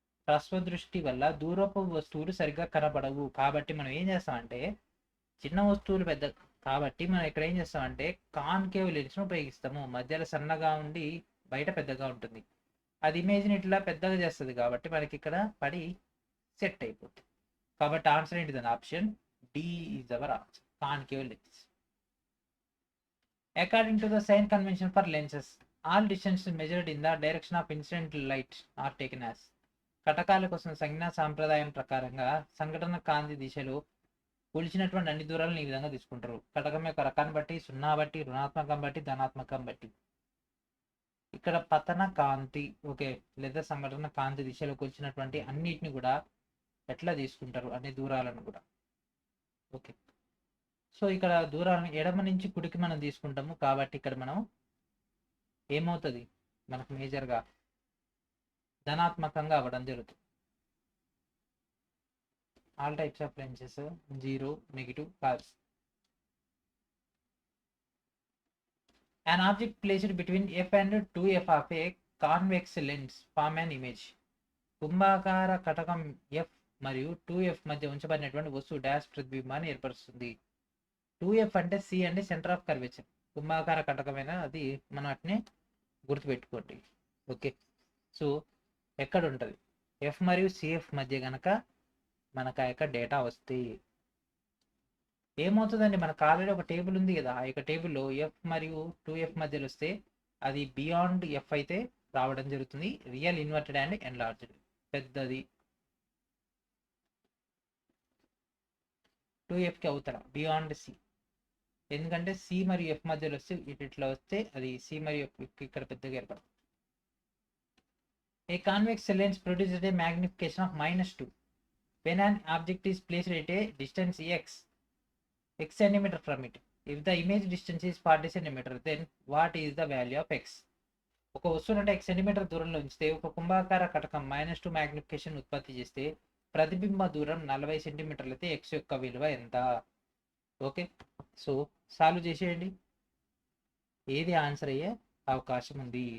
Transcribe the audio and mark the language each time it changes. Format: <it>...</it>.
<te>హ్రస్వ దృష్టి వల్ల దూరపు వస్తువులు సరిగ్గా కనబడవు, కాబట్టి మనం ఏం చేస్తామంటే చిన్న వస్తువులు పెద్ద కాబట్టి మనం ఇక్కడ ఏం చేస్తామంటే కాన్కేవ్ లెన్స్ను ఉపయోగిస్తాము. మధ్యలో సన్నగా ఉండి బయట పెద్దగా ఉంటుంది, అది ఇమేజ్ని ఇట్లా పెద్దగా చేస్తుంది కాబట్టి మనకి ఇక్కడ పడి సెట్ అయిపోతుంది. కాబట్టి answer ఏంటిదని</te> <en>option D is our answer,</en> <te>concave lens.</te> <en>According to the sign convention for lenses, all distances measured in the direction of incident light are taken as.</en> <te>కటకాల కోసం సంజ్ఞా సాంప్రదాయం ప్రకారంగా సంఘటన కాంతి దిశలో కొలిచినటువంటి అన్ని దూరాలను ఈ విధంగా తీసుకుంటారు. కటకం యొక్క రకాన్ని బట్టి, సున్నా బట్టి, రుణాత్మకం బట్టి, ధనాత్మకం బట్టి. ఇక్కడ పతన కాంతి ఓకే లేదా సంఘటన కాంతి దిశలో కొలిచినటువంటి అన్నిటిని కూడా ఎట్లా తీసుకుంటారు అనే దూరాలను కూడా. ఓకే. సో ఇక్కడ దూరాలను ఎడమ నుంచి కుడికి మనం తీసుకుంటాము కాబట్టి ఇక్కడ మనం ఏమవుతుంది మనకు మేజర్గా ధనాత్మకంగా అవ్వడం జరుగుతుంది.</te> <en>All types of lenses 0, negative కాదు. An object placed between f and 2f of a convex lens form an image.</en> <te>కుంభాకార కటకం f మరియు 2f మధ్య ఉంచబడినటువంటి వస్తువు డాష్ ప్రతిబింబాన్ని ఏర్పరుస్తుంది. 2f అంటే c అంటే సెంటర్ ఆఫ్ కర్వేచర్. కుంభాకార కటకమైన అది మనం వాటిని గుర్తుపెట్టుకోండి. ఓకే, సో ఎక్కడ ఉంటుంది f మరియు cf మధ్య కనుక మనకు ఆ యొక్క డేటా వస్తే ఏమవుతుందండి, మనకు ఆల్రెడీ ఒక టేబుల్ ఉంది కదా, ఆ యొక్క టేబుల్లో ఎఫ్ మరియు 2f మధ్యలో వస్తే అది బియాండ్ ఎఫ్ అయితే రావడం జరుగుతుంది.</te> <en>real inverted and enlarged</en> <te>పెద్దది 2fకి అవుతారా బియాండ్ సి, ఎందుకంటే సి మరియు ఎఫ్ మధ్యలో వస్తే ఇట్లా వస్తే అది సి మరియు ఎఫ్ ఇక్కడ పెద్దగా ఏర్పడుతుంది.</te> <en>A convex lens produces a magnification of -2 when an object is placed at a distance x centimeter from it. If the image distance is 40 centimeter, then what is the value of x?</en> <te>ఒక వస్తువు అంటే x centimetre దూరంలో ఉంచితే ఒక కుంభాకార కటకం -2 magnification ఉత్పత్తి చేస్తే ప్రతిబింబ దూరం 40 సెంటీమీటర్లు అయితే x యొక్క విలువ ఎంత? ఓకే, సో సాల్వ్ చేసేయండి, ఏది ఆన్సర్ అయ్యే అవకాశం ఉంది.</te>